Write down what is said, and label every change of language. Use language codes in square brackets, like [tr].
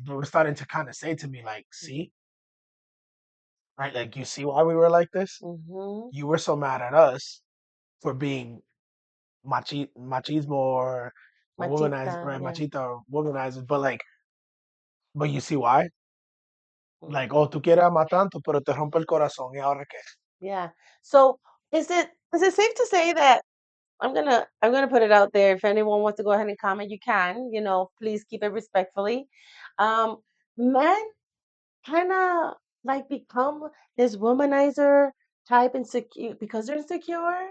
[en] they were starting to kind of say to me like, see, right? Like you see why we were like this. mm-hmm. You were so mad at us for being machismo or womanize, [es] Machista, [en] right? yeah. Machista or womanizers, but like, but you see why? Mm. Like, oh, [es] tú quieres amar tanto, pero te rompe el corazón, ¿y ahora qué? [en] Yeah. So is it safe to say that I'm gonna put it out there. If anyone wants to go ahead and comment, you can. You know, please keep it respectfully. Um, Men kind of like become this womanizer type insecure because they're insecure